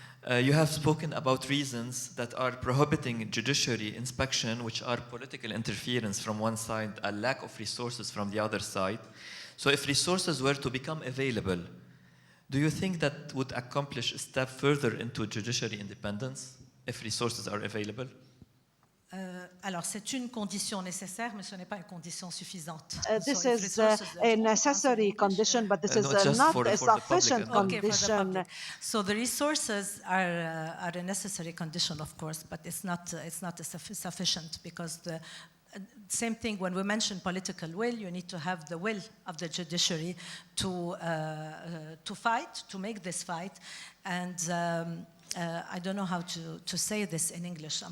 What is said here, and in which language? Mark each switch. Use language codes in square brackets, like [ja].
[en] You have spoken about reasons that are prohibiting judiciary inspection, which are political interference from one side, a lack of resources from the other side. So if resources were to become available, do you think that would accomplish a step further into judiciary independence if resources are available? [fr] Alors, c'est une condition nécessaire, mais ce n'est pas une condition suffisante. [en] This is a necessary condition, but this is not a sufficient condition. Okay, so the resources are a necessary condition, of course, but it's not sufficient, because the same thing, when we mention political will, you need to have the will of the judiciary to fight, to make this fight, and I don't know how to say this in English.